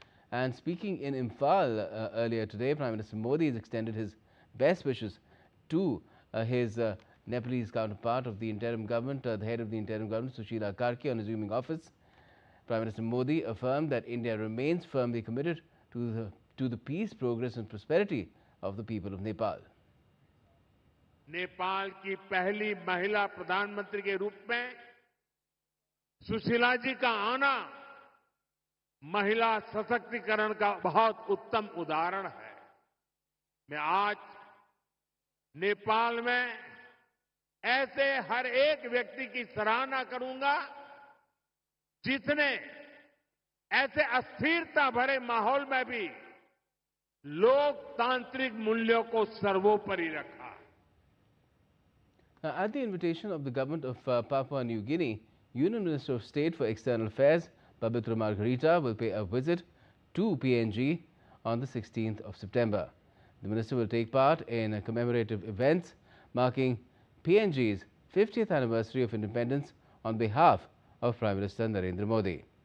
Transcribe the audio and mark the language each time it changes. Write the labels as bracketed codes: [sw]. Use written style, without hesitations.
[en] And speaking in Imphal earlier today, Prime Minister Modi has extended his best wishes to his Nepalese counterpart of the interim government, the head of the interim government, Sushila Karki, on assuming office. Prime Minister Modi affirmed that India remains firmly committed to the peace, progress and prosperity of the people of Nepal. [hi] Nepal की पहली महिला प्रधानमंत्री के रूप में सुशीला जी का आना महिला सशक्तिकरण का बहुत उत्तम उदाहरण है। मैं आज नेपाल में ऐसे हर एक व्यक्ति की सराहना करूंगा जिसने ऐसे अस्थिरता भरे माहौल में भी लोकतांत्रिक मूल्यों को सर्वोपरि रखा। [en] Now, at the invitation of the government of Papua New Guinea, Union Minister of State for External Affairs, Babitra Margarita, will pay a visit to PNG on the 16th of September. The minister will take part in commemorative events marking PNG's 50th anniversary of independence on behalf of Prime Minister Narendra Modi.